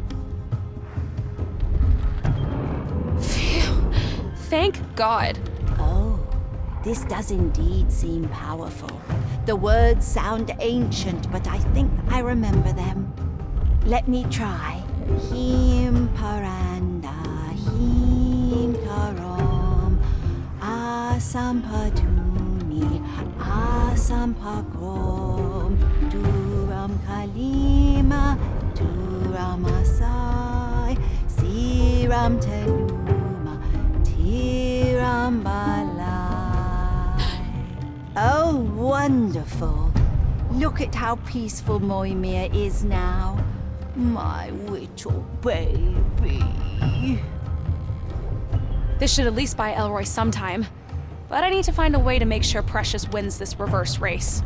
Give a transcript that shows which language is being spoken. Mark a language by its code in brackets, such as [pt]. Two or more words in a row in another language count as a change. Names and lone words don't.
[en] Phew. Thank God. Oh, this does indeed seem powerful. The words sound ancient, but I think I remember them. Let me try. Him paranda, him karom, asampaduni, asampagrom, duram kalima, duram asai, siram teluma, tiram balai. Oh, wonderful. Look at how peaceful Moimir is now. My little baby. This should at least buy Elroy some time. But I need to find a way to make sure Precious wins this reverse race.